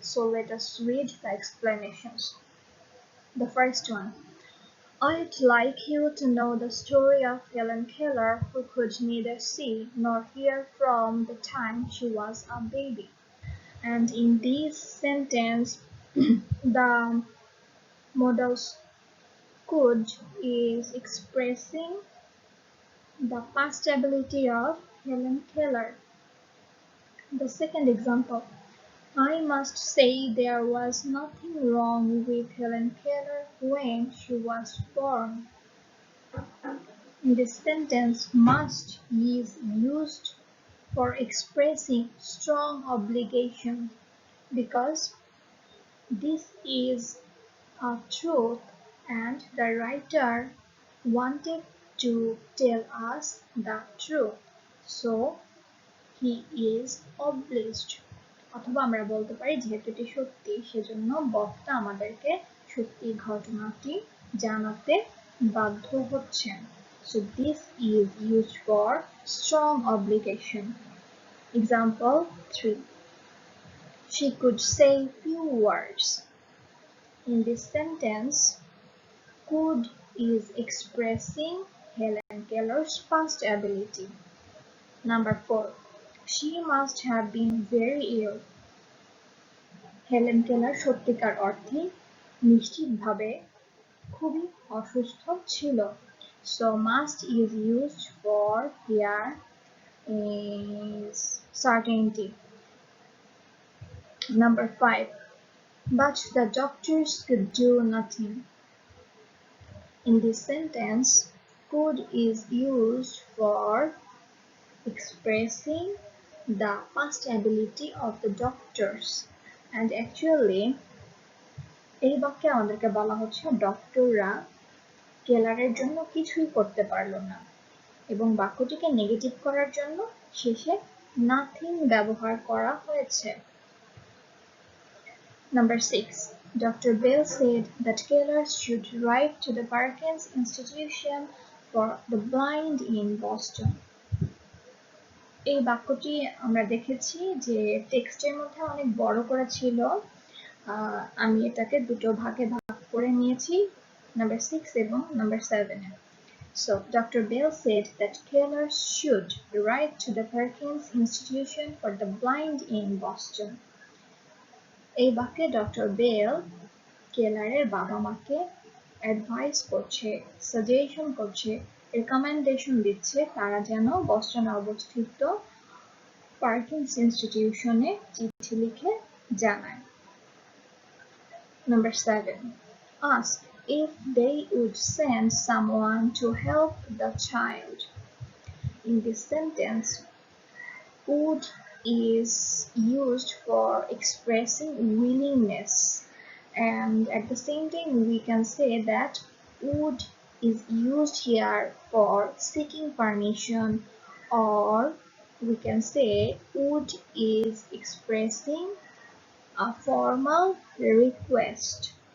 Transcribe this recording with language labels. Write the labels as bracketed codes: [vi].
[en] So let us read the explanations. The first one. I'd like you to know the story of Helen Keller, who could neither see nor hear from the time she was a baby. And in this sentence, the modals could is expressing the past ability of Helen Keller. The second example. I must say there was nothing wrong with Helen Keller when she was born. In this sentence, must is used for expressing strong obligation because this is a truth and the writer wanted to tell us the truth, so he is obliged. [bn] অথবা আমরা বলতে পারি যেহেতু এটি সত্যি সেজন্য বক্তা আমাদেরকে সত্যি ঘটনাটি জানাতে বাধ্য হচ্ছেন। [en] So this is used for strong obligation. Example 3. She could say few words. In this sentence, could is expressing Helen Keller's past ability. Number 4. She must have been very ill. [bn] Helen Keller সত্যিকার অর্থে নিশ্চিতভাবে খুবই অসুস্থ ছিল। [en] So must is used for here is certainty. Number 5. But the doctors could do nothing. In this sentence, could is used for expressing the past ability of the doctors, and actually [bn] এই বাক্যে আমাদেরকে বলা হচ্ছে ডক্টররা কেলারের জন্য কিছুই করতে পারলো না এবং বাক্যটিকে নেগেটিভ করার জন্য শেষে নাথিং ব্যবহার করা হয়েছে। [en] Number 6. Dr. Bell said that Keller should write to the Perkins Institution for the Blind in Boston. [bn] এই বাক্যটি আমরা দেখেছি যে টেক্সটের মধ্যে অনেক বড় করা ছিল। আমি এটাকে দুটো ভাগে ভাগ করে নিয়েছি, নাম্বার 6 এবং number 7 A. [en] So, Dr. Bell said that Keller should write to the Perkins Institution for the Blind in Boston. [bn] এই বাক্যে ডক্টর বেল কেলারের বাবা মাকে অ্যাডভাইস করছে, সাজেশন করছে, রেকমেন্ডেশন দিচ্ছে তারা যেন বস্টনে অবস্থিত পার্কিন্স ইনস্টিটিউশনে চিঠি লিখে জানায়। [en] Number 7. Ask if they would send someone to help the child. In this sentence, would is used for expressing willingness, and at the same time we can say that would is used here for seeking permission, or we can say would is expressing a formal request.